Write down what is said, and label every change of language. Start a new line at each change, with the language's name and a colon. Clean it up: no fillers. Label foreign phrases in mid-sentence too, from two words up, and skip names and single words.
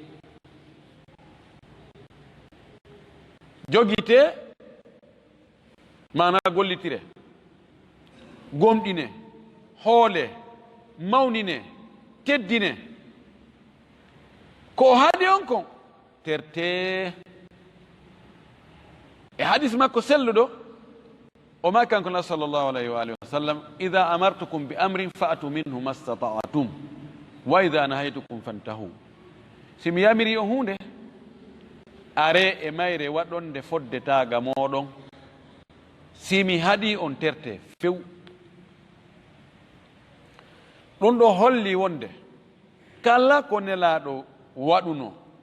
Fula: jogite mana gollitire gomɗine hoole mawnine teddine ko haadi on kon terte e hadis makko selluɗo o ma kanko na
Arabic: صلى الله عليه وعلى آله وسلم إذا أمرتكم بأمر فأتوا منه ما استطعتم وإذا نهيتكم فانتهوا
Fula: simi yamiri o hunde are e mayre waɗonde foddetaga moɗon simi haɗi on terte few ɗum ɗo holli wonde kala ko nelaɗo waɗuno